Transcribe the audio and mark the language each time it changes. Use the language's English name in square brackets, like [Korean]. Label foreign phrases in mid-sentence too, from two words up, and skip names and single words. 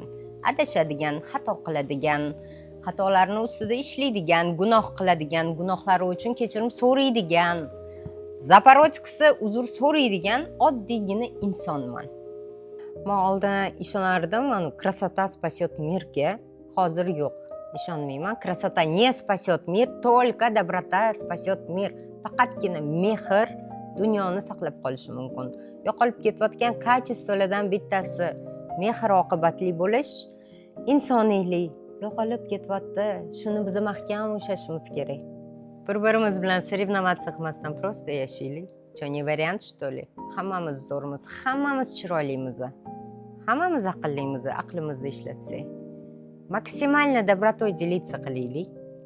[Uzbek] Adashadigan, xato qiladigan, xatolarni ustida ishlaydigan, gunoh qiladigan, gunohlari uchun kechirim so'raydigan, zaporojkisi uzr so'raydigan oddiygina insonman. Men oldin ishonardim, [Russian] красота спасет мирga. [Uzbek] Hozir yo'q. Ishonmayman. [Russian] Красота не спасет мир, только доброта спасет мир. [Uzbek] Faqatgina mehr dunyoni saqlab qolishi mumkin. Yo'qolib ketayotgan kачествоlardan bittasi mehr oqibatli bo'lish, insoniylik yo'qolib ketyapti. Shuni biz mahkam ushlashimiz kerak. Bir-birimiz bilan соревноваться qilmasdan просто yashaylik. [Russian] Что, не вариант, что ли? [Uzbek] Hammamiz zo'rmiz, hammamiz chiroylimiz. Hammamiz aqllimiz, aqlimizni ishlatsak. [Russian] Максимально добротой делиться qilaylik.